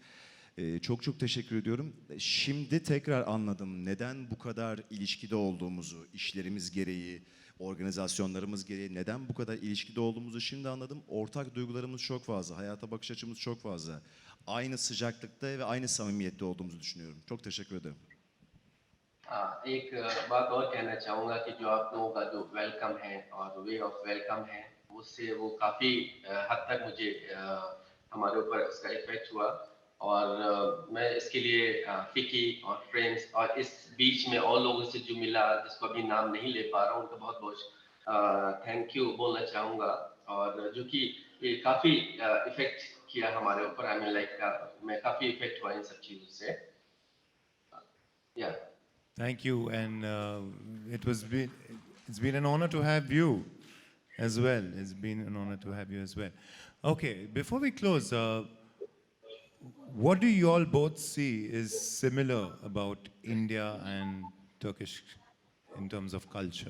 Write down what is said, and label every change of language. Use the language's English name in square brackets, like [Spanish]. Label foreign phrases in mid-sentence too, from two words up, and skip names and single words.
[Turkish] Çok çok teşekkür ediyorum. Şimdi tekrar anladım neden bu kadar ilişkide olduğumuzu, işlerimiz gereği, organizasyonlarımız gereği neden bu kadar ilişkide olduğumuzu şimdi anladım. Ortak duygularımız çok fazla, hayata bakış açımız çok fazla. Aynı sıcaklıkta ve aynı samimiyette olduğumuzu düşünüyorum. Çok teşekkür ederim. [Hindi] एक बात और कहना चाहूँगा कि जो आप लोगों का जो वेलकम है और [English] way of welcome [Hindi] है, उससे वो काफ़ी हद तक मुझे हमारे ऊपर उसका इफेक्ट हुआ। और मैं इसके लिए फिकी और फ्रेंड्स और इस बीच में और लोगों से जो मिला, जिसको अभी नाम नहीं ले पा रहा हूँ, उनका बहुत बहुत [English] thank you [Hindi] बोलना चाहूँगा। और जो कि ये काफ़ी इफेक्ट किया हमारे ऊपर। [English] I mean like [Hindi] मैं काफ़ी इफेक्ट हुआ इन सब चीज़ों से। [English] Thank you, and it's been an honor to have you as well. It's been an honor to have you as well. Okay, before we close, what do you all both see is similar about India and Turkish in terms of culture?